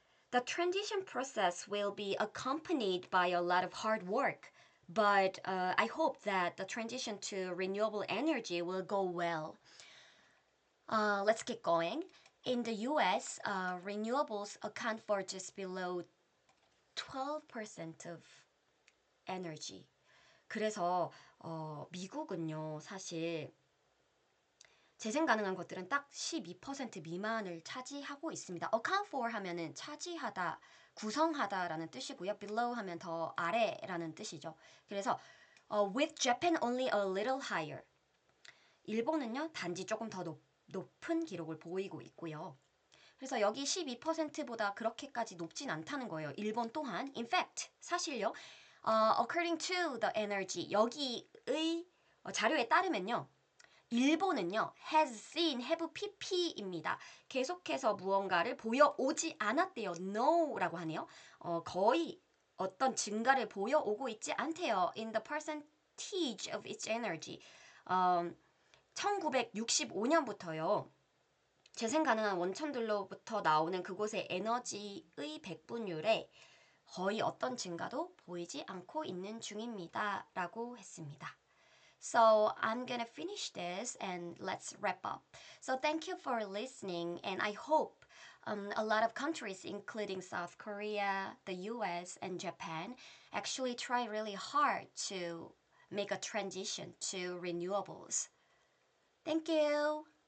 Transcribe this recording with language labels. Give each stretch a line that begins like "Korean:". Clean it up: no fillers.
English: The transition process will be accompanied by a lot of hard work, but I hope that the transition to renewable energy will go well. Let's get going. In the US, renewables account for just below 12% of energy.
Korean: 그래서 미국은요, 사실 재생 가능한 것들은 딱 12% 미만을 차지하고 있습니다.
English: account for
Korean: 하면은 차지하다, 구성하다라는 뜻이고요. below 하면 더 아래라는 뜻이죠. 그래서
English: with Japan only a little higher.
Korean: 일본은요, 단지 조금 더 높은 기록을 보이고 있고요. 그래서 여기 12%보다 그렇게까지 높진 않다는 거예요. 일본 또한.
English: In fact,
Korean: 사실요.
English: According to the energy,
Korean: 여기의 자료에 따르면요. 일본은요.
English: has seen, have pp입니다.
Korean: 계속해서 무언가를 보여오지 않았대요. no라고 하네요. 거의 어떤 증가를 보여오고 있지 않대요.
English: In the percentage of its energy.
Korean: 1965년부터요. 재생 가능한 원천들로부터 나오는 그곳의 에너지의 백분율에 거의 어떤 증가도 보이지 않고 있는 중입니다. 라고 했습니다.
English: So I'm gonna finish this and let's wrap up. So thank you for listening and I hope a lot of countries including South Korea, the US and Japan actually try really hard to make a transition to renewables. Thank you.